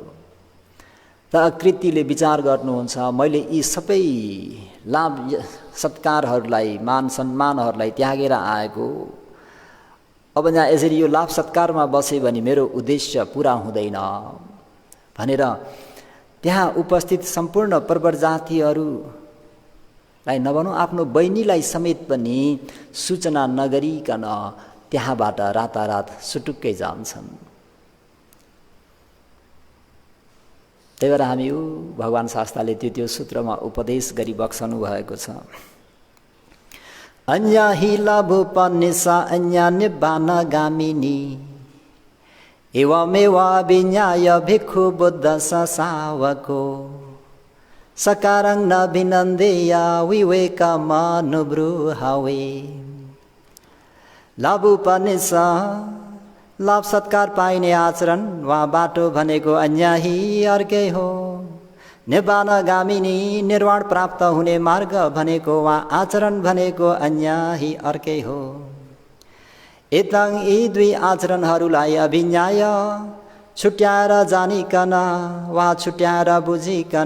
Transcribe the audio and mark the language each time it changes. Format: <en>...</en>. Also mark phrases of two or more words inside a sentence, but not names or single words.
<ne>त अकृतिले विचार गर्नुहुन्छ, मैले यी सबै लाभ सत्कारहरूलाई, मान सम्मानहरूलाई त्यागेर आएको, अब यहाँ यसरी यो लाभ सत्कारमा बसेँ भने मेरो उद्देश्य पुरा हुँदैन भनेर त्यहाँ उपस्थित सम्पूर्ण प्रवर जातिहरूलाई नभनौँ आफ्नो बहिनीलाई समेत पनि सूचना नगरिकन त्यहाँबाट रातारात सुटुक्कै जान्छन्। त्यही भएर हामी भगवान शास्ताले त्यो सूत्रमा उपदेश गरी बक्सनु भएको छ।</ne> <pi>अन्या हि लाभोपनिषा अन्या निब्बान गामिनी एवमेवाभिज्ञाय भिक्षु बुद्ध सावको सकारं न भिनन्देय विवेकमनुब्रूहवे।</pi> <ne>लाभोपनिषा लाभ सत्कार पाइने आचरण वा बाटो भनेको अन्याही अर्कै हो। निब्बानगामिनी निर्वाण प्राप्त हुने मार्ग भनेको वा आचरण भनेको अन्याही अर्कै हो। एतङ यी 2 आचरणहरूलाई अभिज्ञाय छुट्याएर जानिकन वा छुट्याएर बुझिकन</ne>